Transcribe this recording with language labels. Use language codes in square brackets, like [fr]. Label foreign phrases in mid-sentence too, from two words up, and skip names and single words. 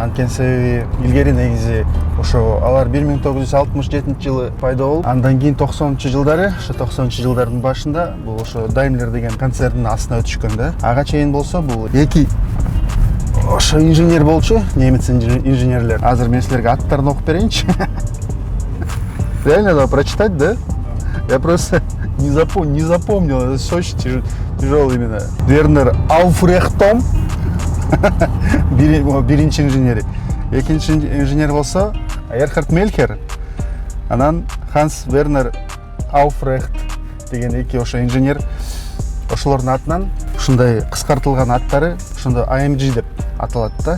[ky] Анткени себеби илгери негизи ошо алар 1967-жылы пайда болуп, андан кийин 90-жылдары, ошо 90-жылдардын башында бул ошо Daimler деген концерндин астына өтүшкөн да. Ага чейин болсо бул эки ошо инженер болчу, немец инженерлер. Азыр мен силерге аттарын окуп берейинчи. [ru] Реально надо прочитать, да? Я просто не запомнил. Это очень тяжелый именно. [ky] Вернер Ауфрехтом. Биринчи инженери. Экинчи инженер болсо Эрхард Мельхер. Анан Ханс Вернер Ауфрехт деген эки ошо инженер. Ошолордун атынан ушундай кыскартылган аттары ошондо AMG деп аталат да.